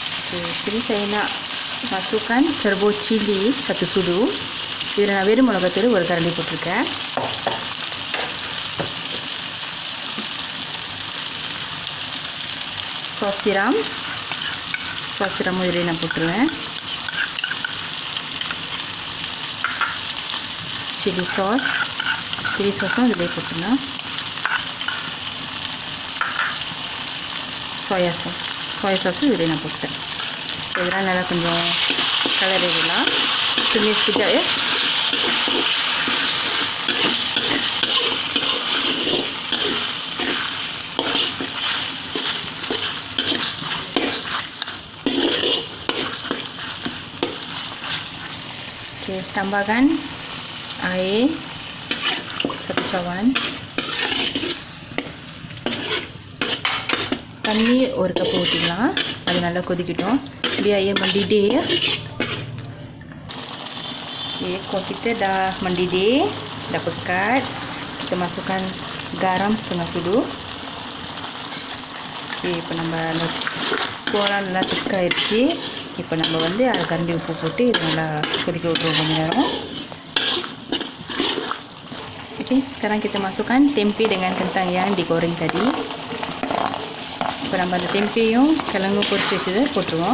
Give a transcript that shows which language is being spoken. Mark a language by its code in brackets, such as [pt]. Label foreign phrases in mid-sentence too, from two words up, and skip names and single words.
[ms] Jadi saya nak masukkan serbo cili 1 sudu. [ta] Idu நான் வெறும் மிளகாத்தூள் 1 கரண்டி போட்டிருக்கேன். [ms] sos tiram [ta] இதில் நான் போட்டுருவேன். சில்லி சாஸும் இதில் போட்டுருலாம். சோயா சாஸும் இதில் நான் போட்டேன். இதெல்லாம் நல்லா கொஞ்சம் கலர் இதெல்லாம் [ms] tumis sekejap ya. Okey, tambahkan air 1 cawan. [ta] தண்ணி 1 கப் ஊற்றிக்கலாம். அது நல்லா கொதிக்கட்டும். [ms] biar ia mendidih ya. Okey, kuah kita dah mendidih, dah pekat. Kita masukkan garam setengah sudu. Okey, [ta] இப்போ நம்ம குவாலாம் நல்லா திக்காயிடுச்சு. இப்போ நம்ம வந்து 1/2 கரண்டி உப்பு போட்டு இது நல்லா கொதிக்க விட்டுருவோம் கொஞ்ச நேரம். [ms] Okey, sekarang kita masukkan tempe dengan kentang yang digoreng tadi. [ta] இப்போ நம்ம அந்த டெம்பேயும் கிழங்கும் பொரிச்சு வச்சதை போட்டுருவோம்.